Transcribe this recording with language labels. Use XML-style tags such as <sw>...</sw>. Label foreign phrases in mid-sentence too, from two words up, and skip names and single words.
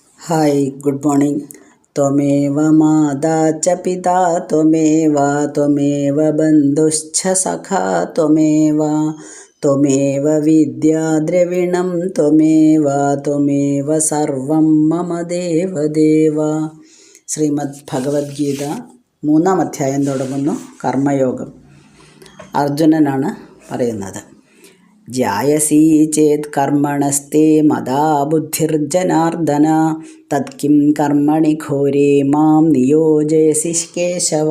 <en>Hi good morning.</en> <sa>त्वमेव माता च पिता त्वमेव बन्धुश्च सखा त्वमेव विद्या द्रविणं त्वमेव सर्वं मम देवदेव।</sa> <ml>ശ്രീമദ് ഭഗവത്ഗീത 3-ാം അധ്യായം തുടങ്ങുന്നു. കർമ്മയോഗം. അർജുനനാണ് പറയുന്നത്.</ml> <sa>ജ്യായസി ചേത് കർമ്മണസ്തേ മദാ ബുദ്ധിർജനാർദ്ദന തത്കിം കർമ്മണി ഘോരേ മാം നിയോജയസി കേശവ.</sa>